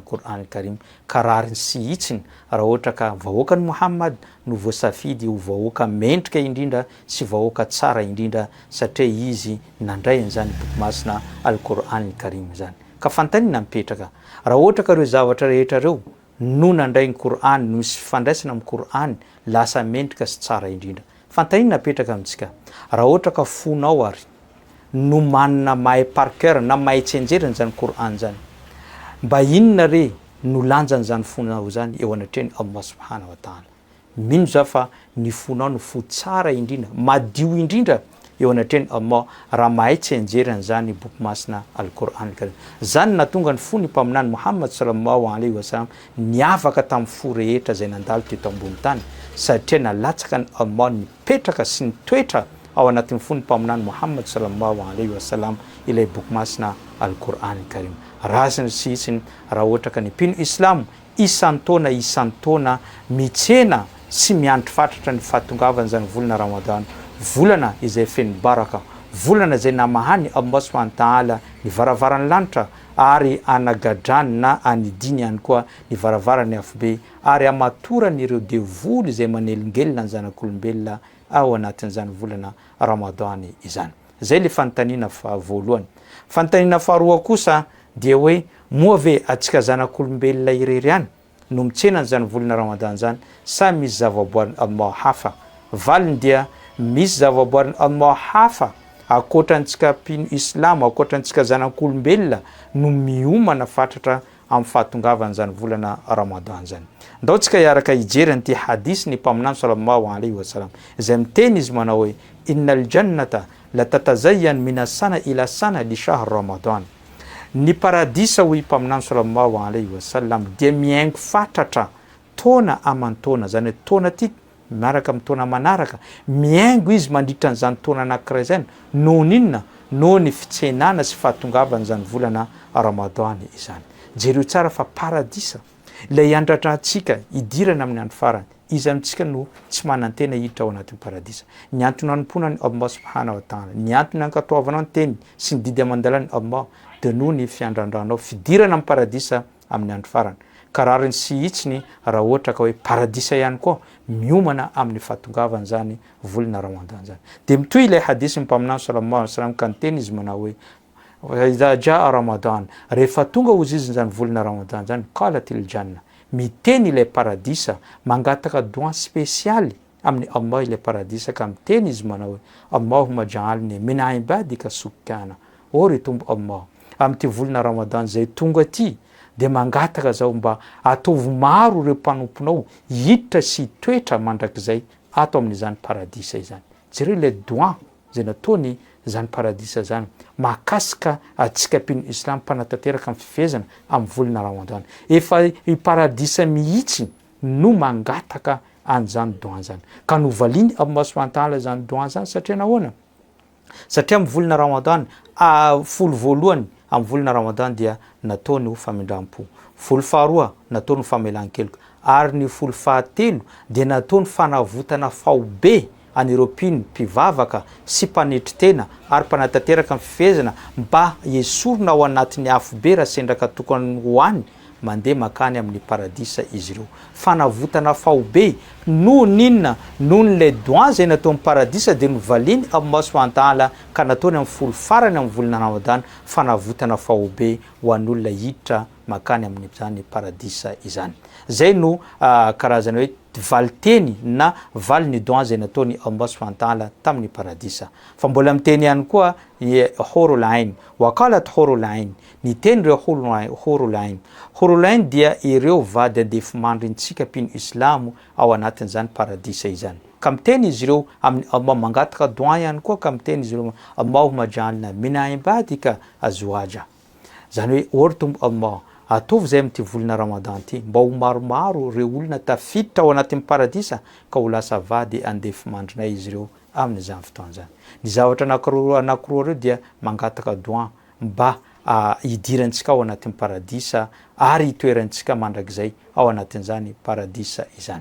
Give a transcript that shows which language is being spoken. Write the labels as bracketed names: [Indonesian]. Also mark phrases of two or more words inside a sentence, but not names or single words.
[Malagasy] Qur'an Karim karariny sy itsiny raha ohatra ka vahoaka ny Muhammad no voasafidy ho vahoaka mendrika indrindra sy vahoaka tsara indrindra satria izy nandray an'izany boky masina al-Qur'an Karim zany ka fantanina mipetraka raha ohatra ka ireo zavatra rehetra reo no nandray ny Qur'an no misy fifandraisana amin'ny Qur'an lasa mendrika sy tsara indrindra fantanina mipetraka amintsika raha ohatra ka fonao ary no manana mahay [French] par cœur [Malagasy] na mahay tsenjerany zany Qur'an zany mba inona re no lanjany zany fonao zany eo anatreny [Arabic] الله سبحانه و [Malagasy] ta'ala mino za fa ny fonao no fo tsara indrindra madio indrindra eo anatreny Allah raha mahay tsenjerany zany boky masina al-Qur'an Karim zany natonga ny fo ny mpaminany Muhammad [Arabic] صلى الله عليه وسلم [Malagasy] niavaka tamin'ny fo rehetra zay nandalo teto ambony tany satria nalatsaka ny Allah nipetraka sy nitoetra ao anatin'ny fo ny mpaminany Muhammad [Arabic] صلى الله عليه وسلم [Malagasy] ilay boky masina al-Qur'an Karim razany sy itsiny raha ohatra ka ny mpino islam isan-taona mitsena sy miandry fatratra ny fahatongavany zany volana ramadan volana izay feno baraka volana zay namahany [Arabic] الله سبحانه وتعالى [Malagasy] ny varavaran'ny lanitra ary anagadrany na anidiny ihany koa ny varavarany afobe ary amatorany ireo devoly zay manelingelina ny zanak'olombelona ao anatin'izany volana ramadan izany zay le fanontaniana voalohany. Fanontaniana faharoa kosa dia hoe moa ve atsika zanak'olombelona irery ihany no mitsena zany volana ramadan zany sa misy zavaboary Allah hafa valiny dia misy zavaboary Allah hafa akoatrantsika mpino islam akoatrantsika zanak'olombelona no miomana fatratra amin'ny fahatongavany zany volana ramadan zany. Ndao tsika iaraka ijery an'ity hadisy ny mpaminany [Arabic] صلى الله عليه وسلم [Malagasy] izay miteny izy manao hoe [Arabic] إن الجنة لتتزين من السنة إلى السنة لشهر رمضان. [Malagasy] Ny paradisa hoy mpaminany [Arabic] صلى الله عليه وسلم [Malagasy] dia miaingo fatratra taona aman-taona zany taona ty miaraka amin'ny taona manaraka miaingo izy mandritra an'izany taona anankiray zany noho ninona noho ny fitsenana sy fahatongavany zany volana ramadan izany. Jereo tsara fa paradisa ilay andratra antsika idirana amin'ny andro farany izy amintsika no tsy manantena hiditra ao anatin'ny paradisa ny antony anomponany [Arabic] الله سبحانه وتعالى [Malagasy] ny antony ankatoavanao ny teny sy ny didy amandalany Allah dia noho ny fiandrandranao fidirana amin'ny paradisa amin'ny andro farany karariny sy itsiny raha ohatra ka hoe paradisa ihany koa miomana amin'ny fahatongavany zany volana ramadan zany. Dia mitoy ilay hadisy mpaminany [Arabic] صلى الله عليه وسلم [Malagasy] ka niteny izy manao hoe [Arabic] إذا جاء رمضان [Malagasy] rehefa tonga oziziny zany volana ramadan zany [Arabic] قالت الجنة [Malagasy] miteny ilay paradisa mangataka doa spesialy amin'ny Allah ilay paradisa ka miteny izy manao hoe [Arabic] اللهم اجعلني من عبادك سكانا [Malagasy] o ry tombo Allah amin'ity volana ramadan zay tonga ty dia mangataka zao mba ataovy maro ireo mpanomponao hiditra sy toetra mandrakizay ato amin'izany paradisa izany. Jereo ilay doa zay nataony zany paradisa zany mahakasika atsika mpino islam mpanatanteraka amin'ny fifezana amin'ny volana ramadan efa i paradisa mihitsy no mangataka an'izany doa zany ka novaliany [Arabic] الله سبحانه وتعالى [Malagasy] zany doa zany satria nahoana satria amin'ny volana ramadan folo voalohany amin'ny volana ramadan dia nataony ho famindram-po, folo faharoa nataony ho famelan-keloka ary ny folo fahatelo dia nataony fanavotana faobe an'ireo mpivavaka sy mpanetry tena ary mpanatanteraka ny fifehezana mba esorona ao anatin'ny afobe raha sendraka tokony hoany mandeha makany amin'ny paradisa izy ireo. Fanavotana faobe noho ninona noho nylay doin zay natao amin'ny paradisa dia novaliny [Arabic] الله سبحانه وتعالى [Malagasy] ka nataony amin'ny folo farany amin'ny volana Ramadana fanavotana faobe ho an'olona hiditra makany amin'ny zany paradisa izany. Zay no karazana hoe valiteny na valy ny doin zay nataony [Arabic] الله سبحانه وتعالى [Malagasy] tamin'ny paradisa. Fa mbola miteny ihany koa [Arabic] حور العين وقالت حور العين, [Malagasy] ny teny ireo [Arabic] حور العين. حور العين [Malagasy] dia ireo vady andefimandrintsika mpino islamo ao anatin'izany paradisa izany. Ka miteny izy ireo amin'ny Allah mangataka doin ihany koa ka miteny izy ireo [Arabic] اللهم اجعلنا من عبادك أزواجا. [Malagasy] Zany hoe ory tombo Allah, ataovy zay amin'ity volana Ramadan ty mba ho maromaro ireo olona tafiditra ao anatin'ny paradisa ka ho lasa vady andefimandrinay izy ireo amin'izany fotoana zany. Ny zavatra anankiroa ireo dia mangataka doin mba hidirantsika ao anatin'ny paradisa ary hitoerantsika mandrakizay ao anatin'izany paradisa izany.